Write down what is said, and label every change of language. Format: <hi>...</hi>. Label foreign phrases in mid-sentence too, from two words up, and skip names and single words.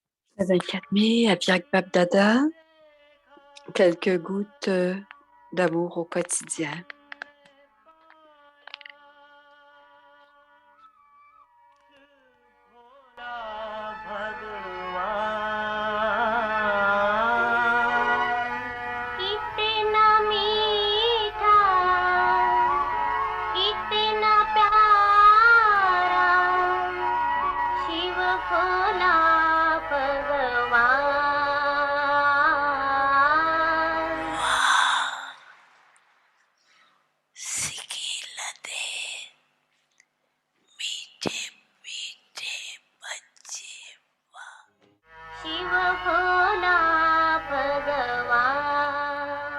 <fr>Le 24 mai, à Viag Dada, quelques gouttes d'amour au quotidien.</fr> <hi>कितना मीठा कितना प्यारा शिव भोला भगवान शिव भोला भगवान</hi>